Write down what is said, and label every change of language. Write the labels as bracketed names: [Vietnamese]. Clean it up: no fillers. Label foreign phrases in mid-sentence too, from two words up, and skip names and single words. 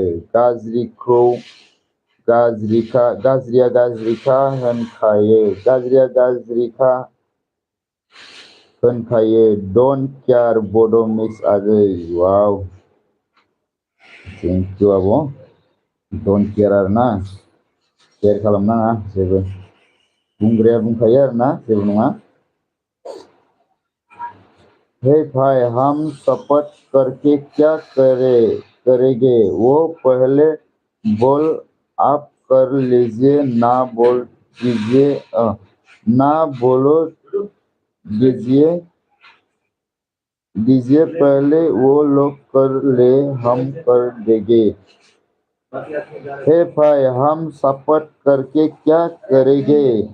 [Bodo] गाज्रिया गाज्रिखा होनखायो [English] don't care [Bodo] बड' मिक्स आगै वाव [English] thank you [Bodo] आब' [English] don't care [Bodo] आरोना केयार खालामनाङा जेबो बुंग्राया बुंखायो आरोना जेबो नङा [Hindi] हे भाई हम शपथ करके क्या करेंगे वो पहले बोल आप कर लीजिए ना बोल दीजिए ना बोलो दीजिए पहले वो लोग कर ले हम कर देंगे हे भाई हम शपथ करके क्या करेंगे